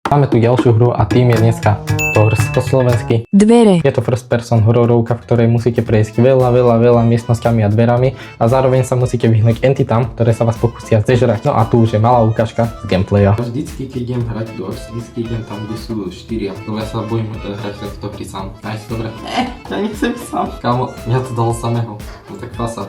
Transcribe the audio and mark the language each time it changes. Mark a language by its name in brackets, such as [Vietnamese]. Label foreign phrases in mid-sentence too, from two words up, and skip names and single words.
[Slovak] Máme tu ďalšiu hru a tým je dneska Doors po slovensky. Dvere. Je to [English] first person [Slovak] hororovka, v ktorej musíte prejsť veľa miestnosťami a dverami a zároveň sa musíte vyhnúť entitám, ktoré sa vás pokúsia zežrať. No a tu už je malá ukážka z gameplaya. Vždycky, keď idem hrať Doors, vždycky idem tam, kde sú 4, lebo ja sa bojím hrať takto hry sám. Nice, dobre. Ja nechcem sám. Kámo, mňa to dalo samého. No tak fasa.